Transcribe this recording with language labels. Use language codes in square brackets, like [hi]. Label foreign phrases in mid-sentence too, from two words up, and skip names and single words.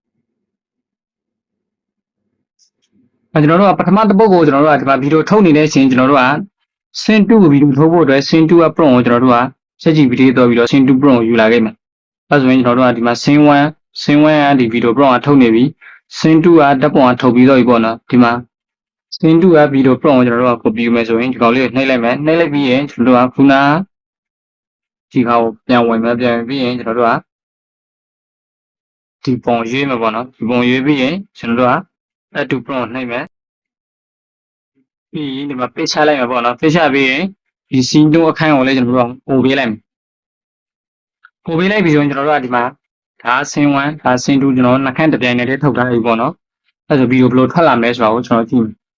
[my] ကျွန်တော်တို့ကပထမတစ်ပုဒ်ကိုကျွန်တော်တို့ကဒီမှာဗီဒီယိုထုတ်နေတဲ့အချိန်ကျွန်တော်တို့က Scene 2ကိုဗီဒီယိုထုတ်ဖို့အတွက် [en] Scene 2 prompt [my] ကိုကျွန်တော်တို့ကဆက်ကြည့်ဗီဒီယိုတော့ပြီးတော့ [en] Scene 2 prompt [my] ကိုယူလာခဲ့မယ်အဲဆိုရင်ကျွန်တော်တို့ကဒီမှာ Scene 1ကဒီဗီဒီယို prompt ကထုတ်နေပြီ Scene 2ကဓာတ်ပုံကထုတ်ပြီးတော့ပြီပေါ့နော်ဒီမှာ Scene 2ကဗီဒီယို prompt ကိုကျွန်တော်တို့က copy ယူမယ်ဆိုရင်ဒီကောင်လေးကိုနှိပ်လိုက်မယ်နှိပ်လိုက်ပြီးရင်ကျွန်တော်တို့ကခုနဒီကောင်ကိုပြန်ဝင်မယ်ပြန်ပြီးရင်ကျွန်တော်တို့က ဒီပုံရွေးမယ်ပေါ့နော်ဒီပုံရွေးပြီးရင်ကျွန်တော်တို့က [en] add to prompt [my] နှိပ်မယ်ပြီးရင်ဒီမှာ paste ချလိုက်မှာပေါ့နော် paste ချပြီးရင်ဒီ scene 2အခန်းကိုလည်းကျွန်တော်တို့ပို့ပေးလိုက်မယ်ပို့ပေးလိုက်ပြီဆိုရင်ကျွန်တော်တို့ကဒီမှာဒါ scene 1ဒါ scene 2ကျွန်တော်နှစ်ခန်းတစ်ပြိုင်တည်းထုတ်ထားပြီပေါ့နော်အဲဆိုဗီဒီယိုဘယ်လိုထွက်လာမလဲဆိုတာကိုကျွန်တော်ကြည့်မယ်